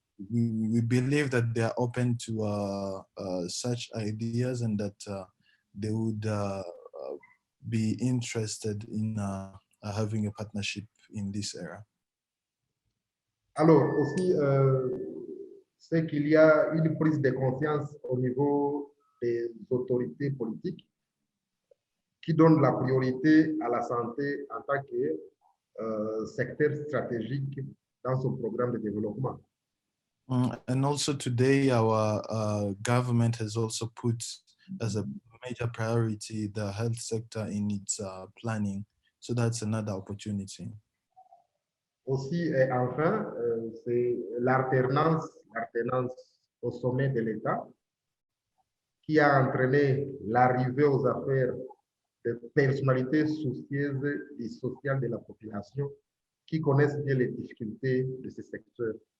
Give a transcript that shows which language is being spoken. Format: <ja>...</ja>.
<en>We believe that they are open to such ideas and that they would be interested in having a partnership in this era.</en> <fr>Alors aussi, c'est qu'il y a une prise de conscience au niveau des autorités politiques qui donnent la priorité à la santé en tant que secteur stratégique dans son programme de développement.</fr> <en>And also today, our government has also put as a major priority the health sector in its planning. So that's another opportunity.</en> <fr>Aussi, et enfin, c'est l'alternance au sommet de l'État qui a entraîné l'arrivée aux affaires de personnalités soucieuses et sociales de la population qui connaissent bien les difficultés de ce secteur.</fr>